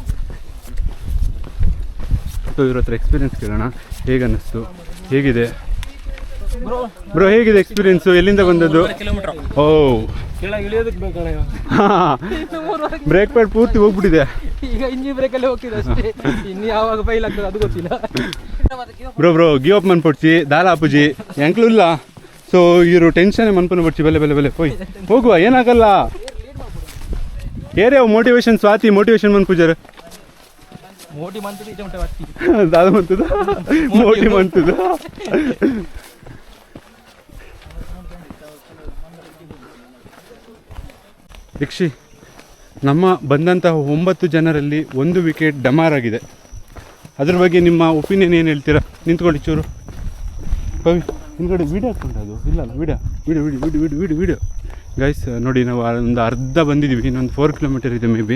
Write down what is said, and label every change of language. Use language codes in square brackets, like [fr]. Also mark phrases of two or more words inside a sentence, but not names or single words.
[kn] ಸೊ ಇವ್ರ ಹತ್ರ ಎಕ್ಸ್ಪೀರಿಯನ್ಸ್ ಕೇಳೋಣ, ಹೇಗೆ ಅನ್ನಿಸ್ತು, ಹೇಗಿದೆ ಬ್ರೋ, ಹೇಗಿದೆ ಎಕ್ಸ್ಪೀರಿಯನ್ಸು, ಎಲ್ಲಿಂದ ಬಂದದ್ದು? ಓ [en] brake pad [kn] ಪೂರ್ತಿ ಹೋಗ್ಬಿಟ್ಟಿದೆ. ಈಗ ಇಂಜಿನ್ ಬ್ರೇಕಲ್ಲಿ ಹೋಗ್ತಿದೆ ಅಷ್ಟೇ, ಇನ್ನು ಯಾವಾಗ ಫೈಲ್ ಆಗ್ತದೆ ಅದು ಗೊತ್ತಿಲ್ಲ. [en] bro give up [tcy] ಮನ್ಪೊಡ್ಚಿ ದಾಲಾಪುಜಿ ಎಂಕ್ಲು ಇಲ್ಲ. ಸೊ ಇವರು ಟೆನ್ಷನ್ ಮನ್ಪನ ಪಡ್ಚಿ ಬಲೆ ಬಲೆ ಬಲೆ [kn] ಹೋಯ್ ಹೋಗುವ, ಏನಾಗಲ್ಲ. [tcy] ಏರೇ ಮೋಟಿವೇಶನ್ ಸ್ವಾತಿ, ಮೋಟಿವೇಶನ್ ಮನ್ಪುಜರ್ ದಾದ ಮಂತದ ಮೋಟಿ ಮಂತದ. [kn] ಯಕ್ಷಿ, ನಮ್ಮ ಬಂದಂತಹ 9 ಜನರಲ್ಲಿ 1 ವಿಕೆಟ್ ಡಮಾರ್ ಆಗಿದೆ. ಅದ್ರ ಬಗ್ಗೆ ನಿಮ್ಮ ಒಪಿನಿಯನ್ ಏನು ಹೇಳ್ತೀರಾ? ನಿಂತ್ಕೊಳ್ಳಿ ಚೂರು. ಪವಿ ಹಿಂದ್ಗಡೆ ವೀಡಿಯೋ ಹಾಕ್ಕೊಂಡು, ಅದು ಇಲ್ಲಲ್ಲ ವೀಡಿಯೋ ಗೈಸ್ ನೋಡಿ, ನಾವು ಒಂದು ಅರ್ಧ ಬಂದಿದ್ದೀವಿ, ಇನ್ನೊಂದು 4 ಕಿಲೋಮೀಟರ್ ಇದೆ [en] may be.